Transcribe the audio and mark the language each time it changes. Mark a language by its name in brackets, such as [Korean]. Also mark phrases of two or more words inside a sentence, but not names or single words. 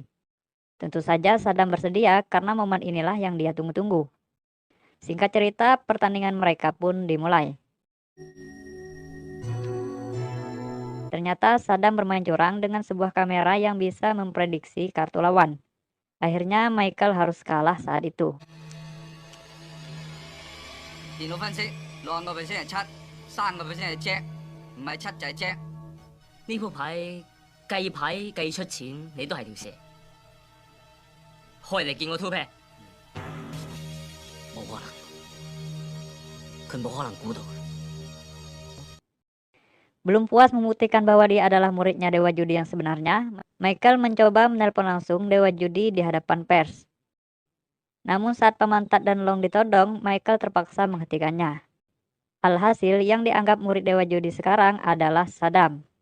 [Indonesian] Tentu saja Saddam bersedia karena momen inilah yang dia tunggu-tunggu. Singkat cerita, pertandingan mereka pun dimulai. Ternyata Saddam bermain curang dengan sebuah kamera yang bisa memprediksi kartu lawan. Akhirnya Michael harus kalah saat itu. [Cantonese] 電腦分析6%係七，3%係 Jack，唔係七就係 Jack。呢鋪牌計牌計出錢，你都係條蛇。開嚟見我 [English] two pair， [Cantonese] 冇可能，佢冇可能估到。 [Indonesian] Belum puas membuktikan bahwa dia adalah muridnya dewa judi yang sebenarnya, Michael mencoba menelpon langsung dewa judi di hadapan pers. Namun saat pemantat dan Long ditodong, Michael terpaksa menghentikannya. Alhasil, yang dianggap murid dewa judi sekarang adalah Saddam.